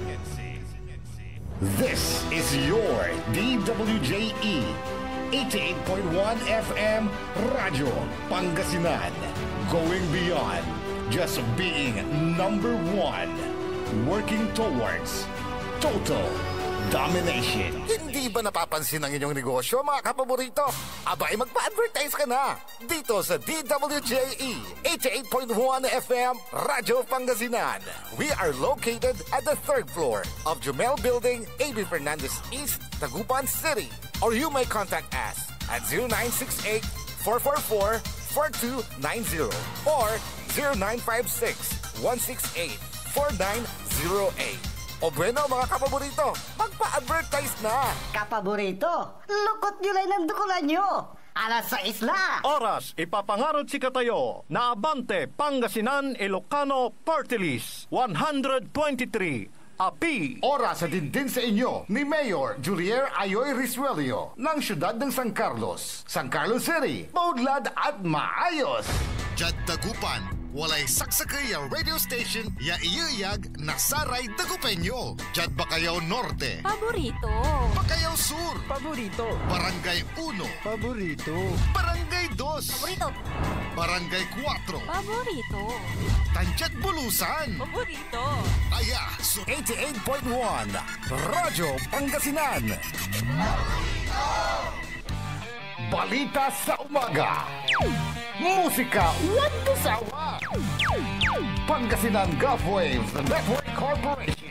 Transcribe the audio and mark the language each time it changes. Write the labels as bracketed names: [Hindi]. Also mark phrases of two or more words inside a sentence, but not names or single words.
[English] This is your DWJE 88.1 FM Radio Pangasinan, going beyond just being number one, working towards total domination. [Filipino] Hindi ba napapansin ang inyong negosyo, mga kapaborito? Abay, magpa-advertise ka na dito sa DWJE 88.1 FM Radio Pangasinan. [English] We are located at the 3rd floor of Jumel Building, A.B. Fernandez East, Tagupan City. Or you may contact us at 0968-444-4290 or 0956-168-4908. [Filipino] O bueno, mga kapaborito, magpa-advertise na! Kapaborito, lukot nyo lang ng dukulan nyo! Alas 6 na! [Pangasinan] Oras, ipapangarod si katayo na Abante Pangasinan Ilocano Party List 123. Api. [Filipino] Oras sa din sa inyo ni Mayor Julier Ayoy Risuelio ng siyudad ng San Carlos, San Carlos City, maudlad at maayos. [Pangasinan] Jad Tagupan, walay saksakay radio station ya iyayag nasaray Dagupeño. Diyan Bacayao Norte. Paborito. Bacayao Sur. Paborito. Barangay 1. Paborito. Barangay 2. Paborito. Barangay 4. Paborito. Tanchat Bulusan. Paborito. Aya, so 88.1 Radyo Pangasinan. [Filipino] Balita sa umaga. Musika walang sawa. Pangasinan Gulf Waves Network Corporation.